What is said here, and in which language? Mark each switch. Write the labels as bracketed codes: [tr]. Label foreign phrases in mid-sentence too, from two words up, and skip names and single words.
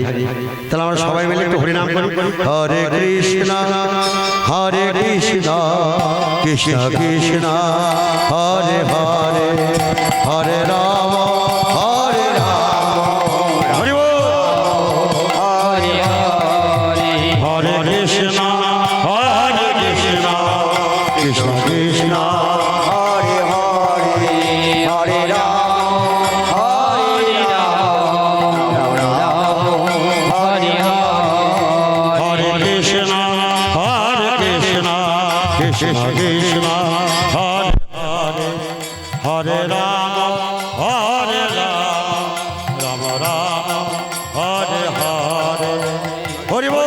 [bn] তাহলে আমরা সবাই মিলে একটু হরিনাম করি। [sa] হরে কৃষ্ণ হরে কৃষ্ণ কৃষ্ণ কৃষ্ণ হরে হরে হরে রাম হরে রাম [bn] হরি বল। [sa] হরে হরে হরে কৃষ্ণ হরে কৃষ্ণ কৃষ্ণ কৃষ্ণ कृष्ण कृष्ण हरे हरे हरे राम हरे राम राम राम हरे हरे हरि बोल.